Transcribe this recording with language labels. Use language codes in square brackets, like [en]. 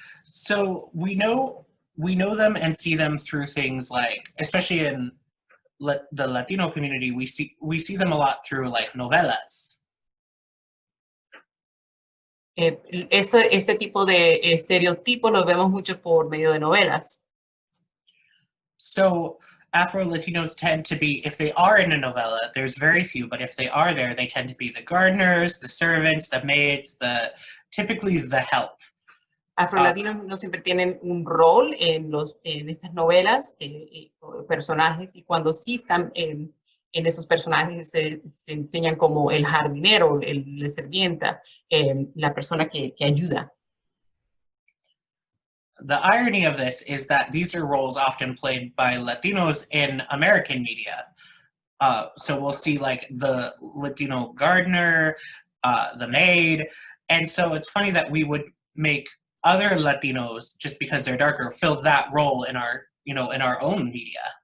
[en] So we know them and see them through things like, especially in the Latino community, we see them a lot through like novelas. [es] Este tipo de estereotipos los vemos mucho por medio de novelas. [en] So Afro-Latinos tend to be, if they are in a novela, there's very few, but if they are there, they tend to be the gardeners, the servants, the maids, typically the help. [es] Afrolatinos no siempre tienen un rol en estas novelas, personajes, y cuando sí están en esos personajes se enseñan como el jardinero, la sirvienta, la persona que ayuda. [en] The irony of this is that these are roles often played by Latinos in American media. So we'll see like the Latino gardener, the maid, and so it's funny that we would make other Latinos, just because they're darker, fill that role in our own media.